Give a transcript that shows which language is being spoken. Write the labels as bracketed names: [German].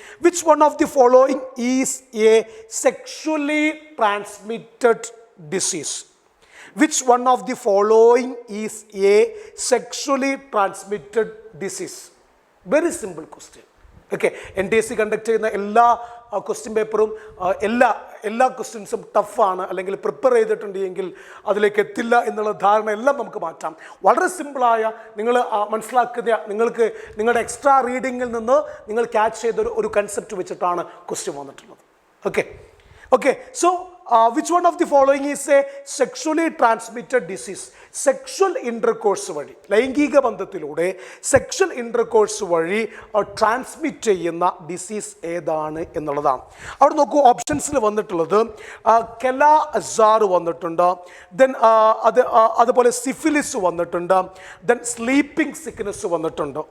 [English] Which one of the following is a sexually transmitted disease? Which one of the following is a sexually transmitted disease? Very simple question. [Malayalam] Okay, NTSC conduct ചെയ്യുന്ന എല്ലാ question പേപ്പറും എല്ലാ ക്വസ്റ്റ്യൻസും ടഫാണ്, അല്ലെങ്കിൽ prepare ചെയ്തിട്ടുണ്ടെങ്കിൽ അതിലേക്ക് എത്തില്ല എന്നുള്ള ധാരണ എല്ലാം നമുക്ക് മാറ്റാം. വളരെ സിമ്പിളായ നിങ്ങൾ മനസ്സിലാക്കുന്ന നിങ്ങൾക്ക് നിങ്ങളുടെ എക്സ്ട്രാ റീഡിങ്ങിൽ നിന്ന് നിങ്ങൾ ക്യാച്ച് ചെയ്ത ഒരു കൺസെപ്റ്റ് വെച്ചിട്ടാണ് ക്വസ്റ്റ്യൻ വന്നിട്ടുള്ളത്. [English] Okay, so which one of the following is a sexually transmitted disease? [Malayalam] Sexual intercourse വഴി, ലൈംഗിക ബന്ധത്തിലൂടെ സെക്ഷൽ ഇൻ്റർകോഴ്സ് വഴി ട്രാൻസ്മിറ്റ് ചെയ്യുന്ന ഡിസീസ് ഏതാണ് എന്നുള്ളതാണ്. അവിടെ നോക്കൂ, ഓപ്ഷൻസിൽ വന്നിട്ടുള്ളത് കെല അസാർ വന്നിട്ടുണ്ട്, ദെൻ അതുപോലെ സിഫിലിസ് വന്നിട്ടുണ്ട്, ദെൻ സ്ലീപ്പിംഗ് സിക്നെസ് വന്നിട്ടുണ്ട്.